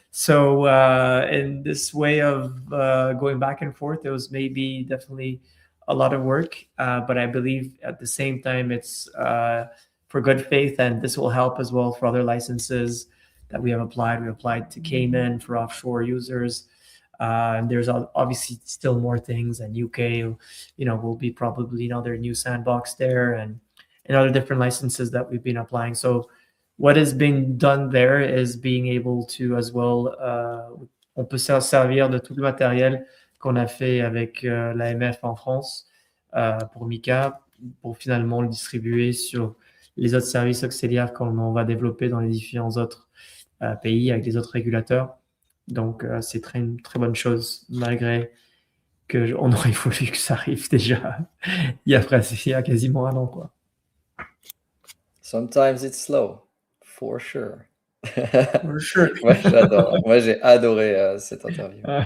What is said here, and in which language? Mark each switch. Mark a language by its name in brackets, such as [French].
[English] So in this way of going back and forth, it was maybe definitely a lot of work, but I believe at the same time it's for good faith, and this will help as well for other licenses that we have applied. We applied to Cayman for offshore users. And there's obviously still more things, and UK, will be probably another new sandbox there, and other different licenses that we've been applying. So what is being done there is being able to as well, [French] on peut se servir de tout le matériel qu'on a fait avec l'AMF en France pour Mika, pour finalement le distribuer sur les autres services auxiliaires qu'on va développer dans les différents autres pays avec les autres régulateurs. Donc, c'est une très bonne chose, malgré qu'on aurait voulu que ça arrive déjà il y a quasiment un an, quoi. [English] Sometimes it's slow, for sure. For sure. [French] Moi, j'adore. Moi, j'ai adoré cette interview.